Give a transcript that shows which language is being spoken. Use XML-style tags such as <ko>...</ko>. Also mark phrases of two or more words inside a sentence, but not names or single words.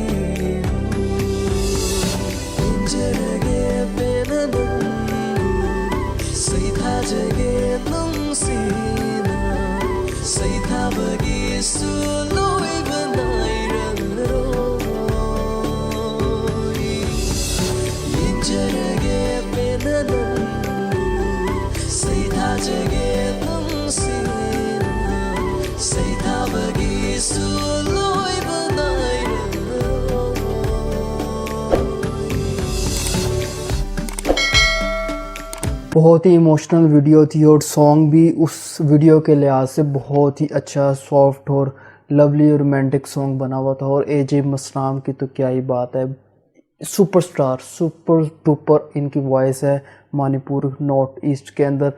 <mni>injarage penanu Jage nungsina sai thabagi suloi banai rangroi injarage penanu sai jage nungsina sai thabagi suloi banai</mni> <hi>बहुत ही</hi> <en>emotional video</en> <hi>थी और सॉन्ग भी उस वीडियो के लिहाज से बहुत ही अच्छा सॉफ्ट और</hi> <en>lovely romantic song</en> <hi>बना हुआ था। और एजे मसनाम की तो क्या ही बात है,</hi> <en>superstar super duper</en> <hi>इनकी वॉइस है मणिपुर नॉर्थ ईस्ट के अंदर।</hi>